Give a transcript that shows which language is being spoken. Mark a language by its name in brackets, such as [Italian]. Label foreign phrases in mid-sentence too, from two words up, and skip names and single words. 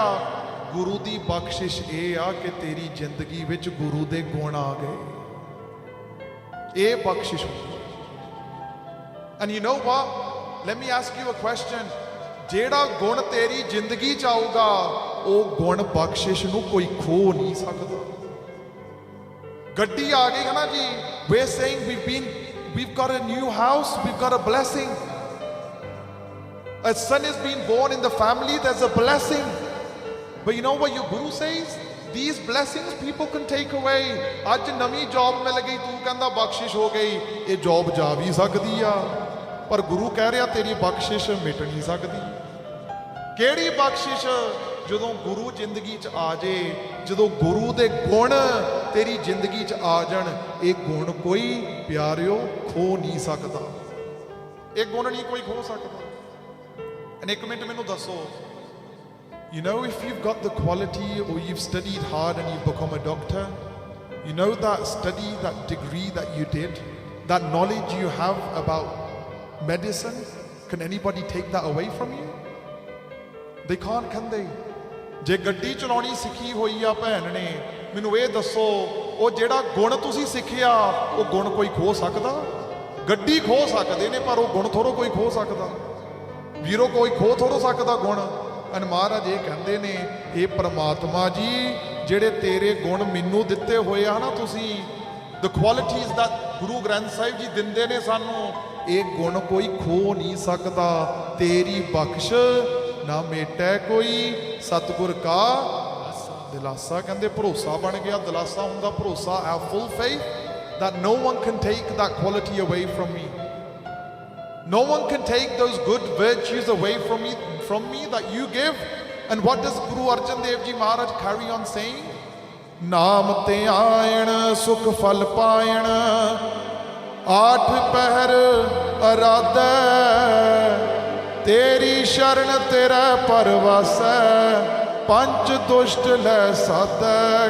[Punjabi] ਗੁਰੂ ਦੀ ਬਖਸ਼ਿਸ਼ ਇਹ ਆ ਕਿ ਤੇਰੀ ਜ਼ਿੰਦਗੀ ਵਿੱਚ ਗੁਰੂ ਦੇ ਗੁਣ ਆ ਗਏ, ਇਹ ਬਖਸ਼ਿਸ਼ ਹੁੰਦੀ। [English] and you know what, let me ask you a question, [Punjabi] ਜਿਹੜਾ ਗੁਣ ਤੇਰੀ ਜ਼ਿੰਦਗੀ ਚ ਆਊਗਾ, ਉਹ ਗੁਣ ਬਖਸ਼ਿਸ਼ ਨੂੰ ਕੋਈ ਖੋ ਨਹੀਂ ਸਕਦਾ। ਗੱਡੀ ਆ ਗਈ ਹੈ ਨਾ ਜੀ, [English] we are saying we've got a new house, we've got a blessing. A son is being born in the family, there's a blessing. But you know what your guru says? These blessings people can take away. [Punjabi] ਅੱਜ ਨਵੀਂ ਜੌਬ ਮਿਲ ਗਈ, ਤੂੰ ਕਹਿੰਦਾ ਬਖਸ਼ਿਸ਼ ਹੋ ਗਈ, ਇਹ ਜੌਬ ਜਾ ਵੀ ਸਕਦੀ ਆ, ਪਰ ਗੁਰੂ ਕਹਿ ਰਿਹਾ ਤੇਰੀ ਬਖਸ਼ਿਸ਼ ਮਿਟ ਨਹੀਂ ਸਕਦੀ। ਕਿਹੜੀ ਬਖਸ਼ਿਸ਼? ਜਦੋਂ ਗੁਰੂ ਜ਼ਿੰਦਗੀ 'ਚ ਆ ਜੇ, ਜਦੋਂ ਗੁਰੂ ਦੇ ਗੁਣ ਤੇਰੀ ਜ਼ਿੰਦਗੀ 'ਚ ਆ ਜਾਣ, ਇਹ ਗੁਣ ਕੋਈ ਪਿਆਰਿਓ ਖੋ ਨਹੀਂ ਸਕਦਾ, ਇਹ ਗੁਣ ਨਹੀਂ ਕੋਈ ਖੋ ਸਕਦਾ। ਐਂਡ ਇੱਕ ਮਿੰਟ ਮੈਨੂੰ ਦੱਸੋ, [English] you know, if you've got the quality or you've studied hard and you've become a doctor, you know that study, that degree that you did, that knowledge you have about medicine, can anybody take that away from you? They can't, can they? [Punjabi] ਜੇ ਗੱਡੀ ਚਲਾਉਣੀ ਸਿੱਖੀ ਹੋਈ ਆ ਭੈਣ ਨੇ, ਮੈਨੂੰ ਇਹ ਦੱਸੋ, ਉਹ ਜਿਹੜਾ ਗੁਣ ਤੁਸੀਂ ਸਿੱਖਿਆ, ਉਹ ਗੁਣ ਕੋਈ ਖੋ ਸਕਦਾ? ਗੱਡੀ ਖੋ ਸਕਦੇ ਨੇ, ਪਰ ਉਹ ਗੁਣ ਥੋੜੋ ਕੋਈ ਖੋ ਸਕਦਾ। ਵੀਰੋ ਕੋਈ ਖੋ ਥੋੜੋ ਸਕਦਾ ਗੁਣ। ਐਨ ਮਹਾਰਾਜ ਇਹ ਕਹਿੰਦੇ ਨੇ, ਇਹ ਪ੍ਰਮਾਤਮਾ ਜੀ, ਜਿਹੜੇ ਤੇਰੇ ਗੁਣ ਮੈਨੂੰ ਦਿੱਤੇ ਹੋਏ ਆ ਨਾ ਤੁਸੀਂ, [English] the qualities that [Punjabi] ਗੁਰੂ ਗ੍ਰੰਥ ਸਾਹਿਬ ਜੀ ਦਿੰਦੇ ਨੇ ਸਾਨੂੰ, ਇਹ ਗੁਣ ਕੋਈ ਖੋ ਨਹੀਂ ਸਕਦਾ। ਤੇਰੀ ਬਖਸ਼ ਨਾ ਮੇਟੈ ਕੋਈ ਸਤਿਗੁਰ ਕਾ ਦਿਲਾਸਾ। ਕਹਿੰਦੇ ਭਰੋਸਾ ਬਣ ਗਿਆ, ਦਿਲਾਸਾ ਹੁੰਦਾ ਭਰੋਸਾ। [English] I have full faith that no one can take that quality away from me. No one can take those good virtues away from me that you give. And what does Guru Arjan Dev Ji Maharaj carry on saying? [Punjabi] ਨਾਮ ਤੇ ਆਇਣ ਸੁਖ ਫਲ ਪਾਇਣ ਆਠ ਪਹਿਰ ਅਰਾਧੈ ਤੇਰੀ ਸ਼ਰਨ ਤੇਰਾ ਪਰਵਾਸੈ ਪੰਜ ਦੁਸ਼ਟ ਲੈ ਸਾਧੈ।